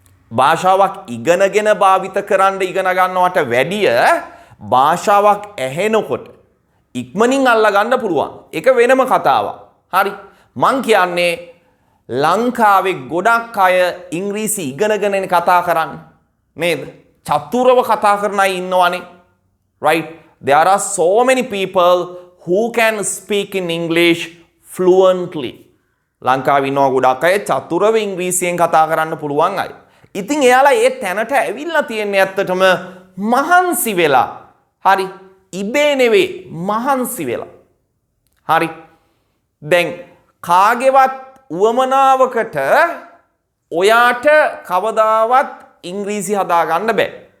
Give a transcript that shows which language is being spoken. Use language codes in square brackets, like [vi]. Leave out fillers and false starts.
[si] භාෂාවක් ඉගෙනගෙන භාවිත කරන්න ඉගෙන ගන්නවට වැඩිය භාෂාවක් ඇහෙනකොට ඉක්මනින් අල්ලා ගන්න පුළුවන්. ඒක වෙනම කතාවක්. හරි. මං කියන්නේ ලංකාවේ ගොඩක් අය ඉංග්‍රීසි ඉගෙනගෙන කතා කරන්නේ නේද? චතුරව කතා කරන අය ඉන්නවනේ. Right? [en] There are so many people who can speak in English fluently. [si] ලංකාවේ ඉන්නවා ගොඩක් අය චතුරව ඉංග්‍රීසියෙන් කතා කරන්න පුළුවන් අය. ඉතින් එයාලා ඒ තැනට ඇවිල්ලා තියෙන්නේ ඇත්තටම මහන්සි වෙලා. හරි. ඉබේ නෙවෙයි මහන්සි වෙලා. හරි. දැන් කාගේවත් උවමනාවකට ඔයාට කවදාවත් ඉංග්‍රීසි හදා ගන්න බෑ.